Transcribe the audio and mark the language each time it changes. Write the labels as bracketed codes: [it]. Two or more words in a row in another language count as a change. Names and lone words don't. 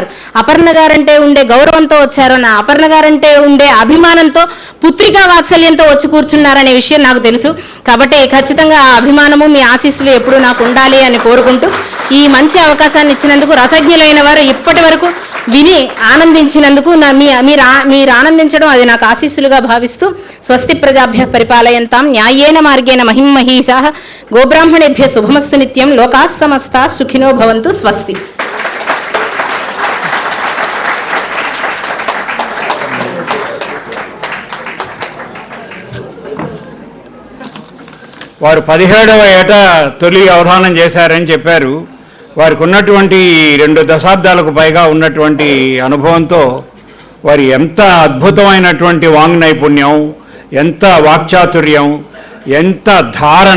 [te] అపర్ణ గారంటే ఉండే గౌరవంతో వచ్చారు, నా అపర్ణ గారంటే ఉండే అభిమానంతో పుత్రికా వాత్సల్యంతో వచ్చి కూర్చున్నారనే విషయం నాకు తెలుసు. కాబట్టి ఖచ్చితంగా ఆ అభిమానము మీ ఆశీస్సులు ఎప్పుడూ నాకు ఉండాలి అని కోరుకుంటూ, ఈ మంచి అవకాశాన్ని ఇచ్చినందుకు రసజ్ఞులైన వారు ఇప్పటి వరకు విని ఆనందించినందుకు మీరు ఆనందించడం అది నాకు ఆశీస్సులుగా భావిస్తూ, [sa] స్వస్తి ప్రజాభ్య పరిపాలయంతాం న్యాయేన మార్గేణ మహిమహీషాః గోబ్రాహ్మణేభ్య శుభమస్తు నిత్యం లోకాః సమస్తాః సుఖినో భవంతు. స్వస్తి. [te] వారు 17వ ఏట తొలి అవధానం చేశారని చెప్పారు. వారికి ఉన్నటువంటి 2 దశాబ్దాలకు పైగా ఉన్నటువంటి అనుభవంతో వారి ఎంత అద్భుతమైనటువంటి వాంగ్ నైపుణ్యం, ఎంత వాక్చాతుర్యం, ఎంత ధారణ.